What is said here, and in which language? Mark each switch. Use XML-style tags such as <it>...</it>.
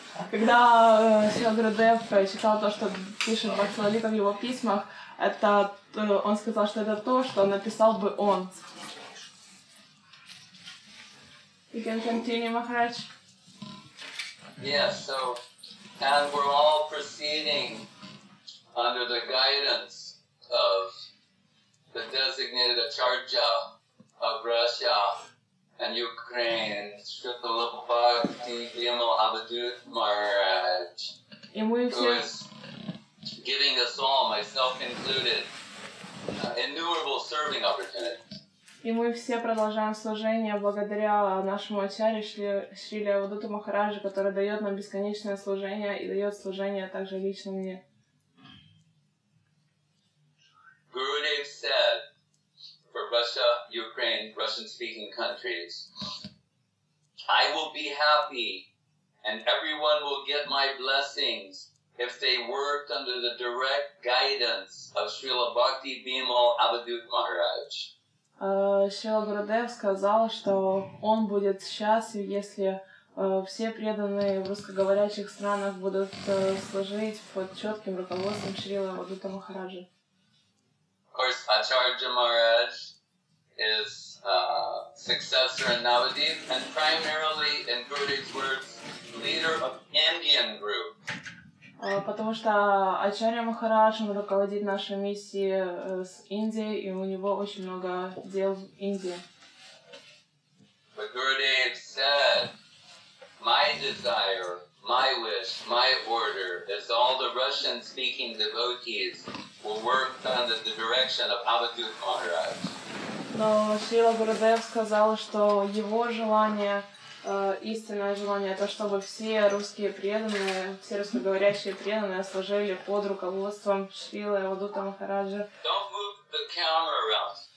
<ru>Когда Шрила Гурудев читал то, что пишет Бхакти Лалита в его письмах, это он сказал, что это то, что написал бы он.</ru> <en>You can continue, Maharaj. Yes, so, and we're all proceeding under the guidance of the designated Acharya of Russia and Ukraine, Srila Bhakti Vimal Abadut Maharaj, who is giving us all, myself included, innumerable serving opportunities.</en> <ru>И мы все продолжаем служение благодаря нашему ачарье Шриле Авадуту Махараджу, который дает нам бесконечное служение и дает служение также лично мне.</ru> <en>Gurudev said, for Russia, Ukraine, Russian-speaking countries, I will be happy and everyone will get my blessings if they worked under the direct guidance of Srila Bhakti Vimal Abadut Maharaj.</en> <ru>Шрила Гурудев сказал, что он будет счастлив, если все преданные в русскоговорящих странах будут служить под четким руководством Шрилы Авадута Махараджа.</ru> <en>Of course, Acharya Maharaj is successor in Navadip and primarily, in Gurudev's words, leader of Indian group.</en> <ru>Потому что Ачарья Махарадж, он руководит нашей миссией с Индией, и у него очень много дел в Индии.</ru> <en>But Gurudev said, my desire, my wish, my order is all the Russian-speaking devotees will work under the direction of Avadut Maharaj.</en> <ru>Но Шрила Гурудев сказал, что его желание, истинное желание, это чтобы все русские преданные, все русскоговорящие преданные служили под руководством Шрилы Авадута Махараджа.</ru> <en>Don't move the camera around.</en>